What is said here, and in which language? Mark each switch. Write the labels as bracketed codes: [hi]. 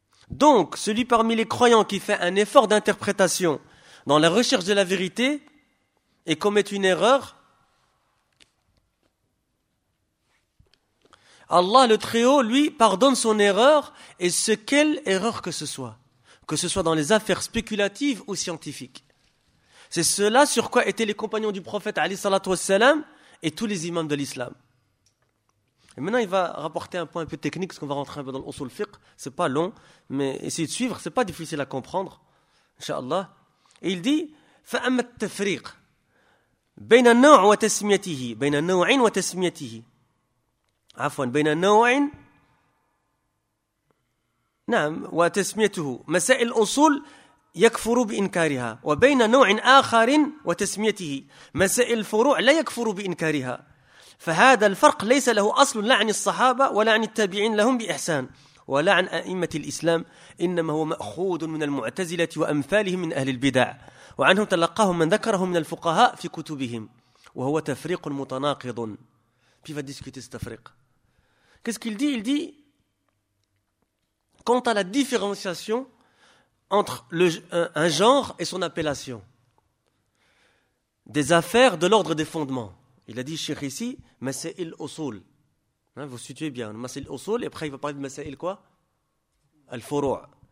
[fr] Donc, celui parmi les croyants qui fait un effort d'interprétation dans la recherche de la vérité et commet une erreur, Allah, le Très-Haut, lui, pardonne son erreur, et ce quelle erreur que ce soit dans les affaires spéculatives ou scientifiques. C'est cela sur quoi étaient les compagnons du prophète, alayhi salatu wassalam, et tous les imams de l'islam. Et maintenant, il va rapporter un point un peu technique, parce qu'on va rentrer un peu dans l'usul fiqh, c'est pas long, mais essayez de suivre, c'est pas difficile à comprendre, inshallah. Et il dit, [ar] فَأَمَّا التَّفْرِيقَ بَيْنَ النَّوْعِ وَتَسْمِيَتِهِ بَيْنَ النَّوْعِينَ وَتَسْمِيَتِهِ عفواً بين النوعين نعم وتسميته مسائل الأصول يكفر بإنكارها وبين نوع آخر وتسميته مسائل الفروع لا يكفر بإنكارها فهذا الفرق ليس له أصل لا عن الصحابة ولا عن التابعين لهم بإحسان ولا عن أئمة الإسلام إنما هو مأخوذ من المعتزلة وأمثالهم من أهل البدع وعنهم تلقاهم من ذكرهم من الفقهاء في كتبهم وهو تفريق متناقض. [fr] Puis il va discuter cet Afrique. Qu'est-ce qu'il dit ? Il dit, quant à la différenciation entre un genre et son appellation, des affaires de l'ordre des fondements. Il a dit, cher ici, Masail Osoul. Hein, vous situez bien, Masail Osoul, et après il va parler de Masail quoi ? Al-Furu'.